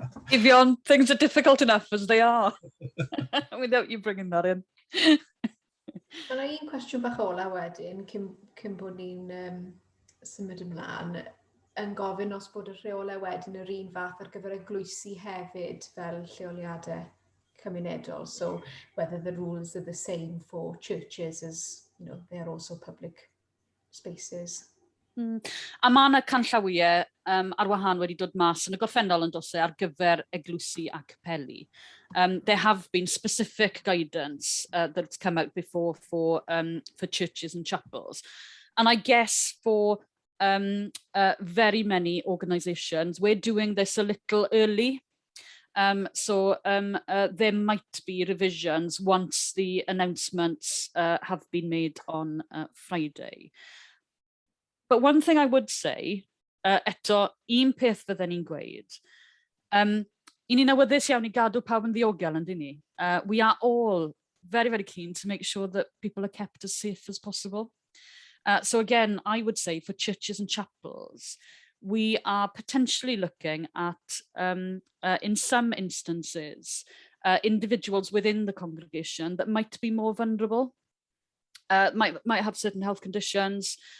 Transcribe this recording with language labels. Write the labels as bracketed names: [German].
[English] Evian, things are difficult enough as they are without you bringing that in. [Welsh] Wel, un cwestiwn bach ola wedyn, cyn bod ni'n symud ymlaen, yn gofyn os bod y rheolau wedyn yr un fath ar gyfer eglwysi hefyd fel lleoliadau cymunedol. [English] So whether the rules are the same for churches as, they are also public spaces. [Welsh] A mae yna canllawiau ar wahân wedi dod mas yn y gorffennol yn dosau ar gyfer eglwysi a capeli. [English] There have been specific guidance that's come out before for churches and chapels. And I guess for very many organisations, we're doing this a little early. So there might be revisions once the announcements have been made on Friday. But one thing I would say, [Welsh] eto, un peth fydden ni'n gweud, i ni'n awyddus iawn I gadw pawb yn ddiogel, yndyn ni? [English] We are all very, very keen to make sure that people are kept as safe as possible. So again, I would say for churches and chapels, we are potentially looking at, in some instances, individuals within the congregation that might be more vulnerable, might have certain health conditions,